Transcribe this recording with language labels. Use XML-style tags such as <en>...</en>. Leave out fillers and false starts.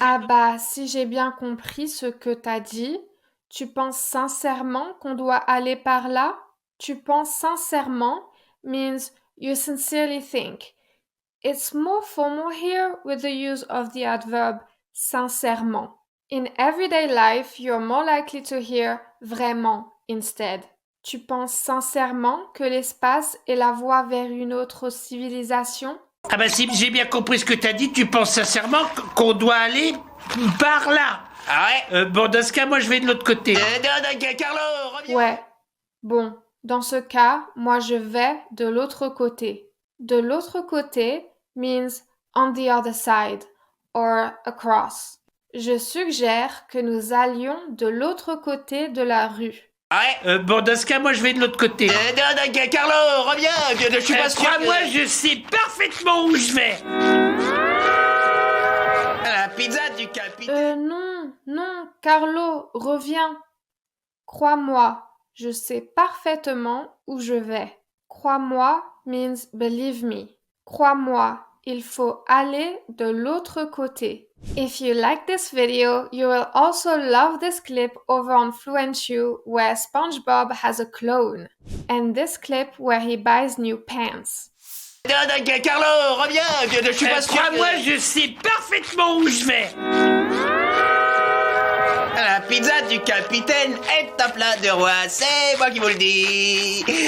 <fr>Ah bah, si j'ai bien compris ce que t'as dit, tu penses sincèrement qu'on doit aller par là? Tu penses sincèrement</fr> <en>means you sincerely think. It's more formal here with the use of the adverb sincèrement. In everyday life, you're more likely to hear vraiment instead.</en> <fr>Tu penses sincèrement que l'espace est la voie vers une autre civilisation? Ah bah si, j'ai bien compris ce que t'as dit, tu penses sincèrement qu'on doit aller par là? Ah ouais? Bon, dans ce cas, moi je vais de l'autre côté. Carlo, reviens! Ouais. Bon, dans ce cas, moi je vais de l'autre côté. De l'autre côté</fr> <en>means on the other side or across.</en> <fr>Je suggère que nous allions de l'autre côté de la rue. Ouais. Bon, dans ce cas, moi, je vais de l'autre côté. Non, Carlo, reviens, je suis pas sûr Crois-moi, que... je sais parfaitement où je vais. La pizza du capitaine... Non, Carlo, reviens. Crois-moi, je sais parfaitement où je vais. Crois-moi</fr> <en>means believe me.</en> <fr>Crois-moi, il faut aller de l'autre côté.</fr> <en>If you like this video, you will also love this clip over on FluentU where SpongeBob has a clone, and this clip where he buys new pants.</en> <fr>Non, Carlo, reviens, je suis pas sûr Crois-moi, que... je sais parfaitement où je vais. La pizza du capitaine est un plat de roi, c'est moi qui vous le dis.</fr>